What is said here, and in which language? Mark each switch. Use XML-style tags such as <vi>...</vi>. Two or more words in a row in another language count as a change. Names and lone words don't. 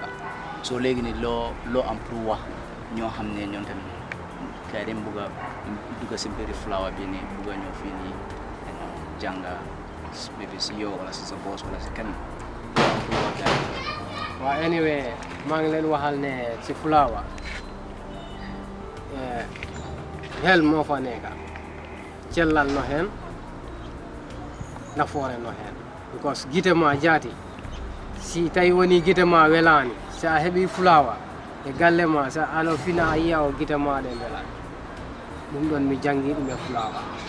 <wo>so léegi ni loo am pour wax ñoo xam ne ñoom tamit kay dem bugg a dugg si mbiri flower bi nii bugg a ñëw fii nii jànga maybe si yow wala si sa boss wala si kenn waaw anyway maa ngi leen waxal ne si flower hel moo fa nekk cellal no hen nafoore no hen</wo> <ff>because gite ma jaati si tawi woni gite ma welani sa heɓi flower e galle ma sa ano fina a yiya o gite ma ɗe welani ɗum ɗon mi jangi ɗum e flower</ff>